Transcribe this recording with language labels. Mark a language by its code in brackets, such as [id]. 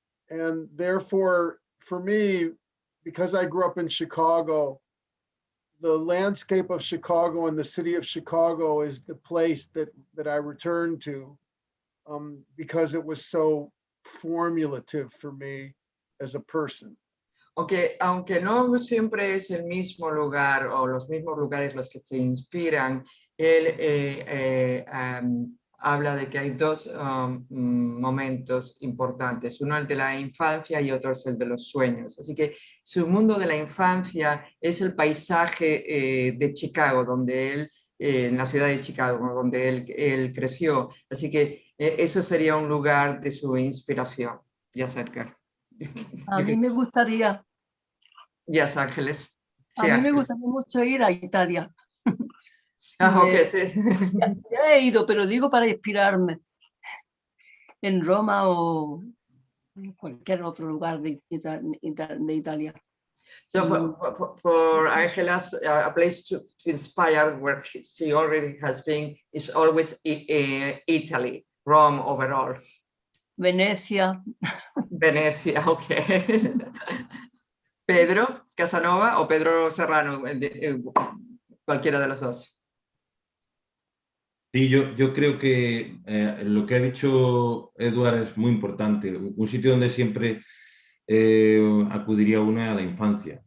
[en] And therefore, for me, because I grew up in Chicago, the landscape of Chicago and the city of Chicago is the place that I return to, because it was so formulative for me as a person. [es] Aunque no siempre es el mismo lugar o los mismos lugares los que te inspiran, él habla de que hay dos momentos importantes, uno el de la infancia y otro es el de los sueños. Así que su mundo de la infancia es el paisaje de Chicago, donde él, en la ciudad de Chicago, donde él creció. Así que eso sería un lugar de su inspiración. Ya cerca. A mí me gustaría. [en] Yes, Ángeles. Sí, [es] a mí me gustaría mucho ir a Italia. [en] Okay. [es] Ya he ido, pero digo para inspirarme. En Roma o en cualquier otro lugar de Italia. [en] So for Ángeles, a place to inspire where she already has been is always Italy, Rome overall. [es] Venecia. Venecia, okay. Pedro Casanova o Pedro Serrano, cualquiera de los dos. Sí, yo creo que lo que ha dicho Eduard es muy importante. Un sitio donde siempre acudiría uno a la infancia.